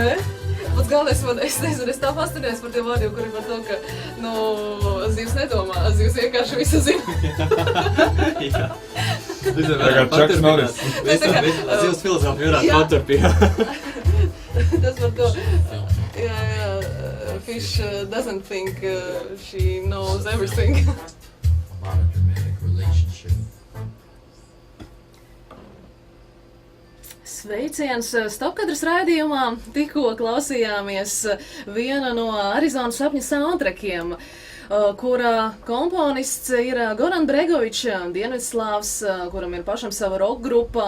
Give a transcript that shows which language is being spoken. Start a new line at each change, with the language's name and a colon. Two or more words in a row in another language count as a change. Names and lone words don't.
Latvian: Pats galvenais man, es nezinu, es tā pastāties par tiem vārdiem, kuri par to, ka, zivs nedomā, zivs vienkārši visu zina. Jā. Tagad Čaks Norris. Zivs filozofi varētu paturpīt. Tas par to. Jā,
English: fish doesn't think she knows everything. About a dramatic relationship.
Latvian: Sveiciens Stopkadras raidījumā. Tikko klausījāmies viena no Arizonas sapņu soundtrackiem, kura komponists ir Goran Bregovičs, Dienvidslāvs, kuram ir pašam sava rock grupā.